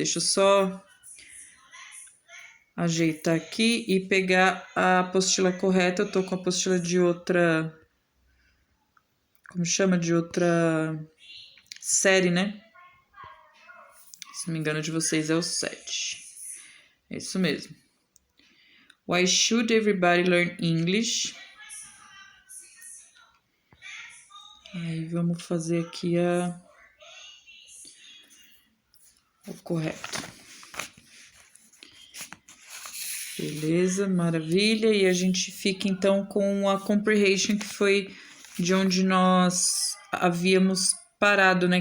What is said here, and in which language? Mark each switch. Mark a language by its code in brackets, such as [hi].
[pt] Deixa eu só ajeitar aqui e pegar a apostila correta. Eu tô com a apostila de outra, como chama? De outra série, né? Se não me engano, de vocês é o 7. É isso mesmo. [en] Why should everybody learn English? [pt] Aí vamos fazer aqui o correto. Beleza, maravilha. E a gente fica então com a comprehension, que foi de onde nós havíamos parado, né?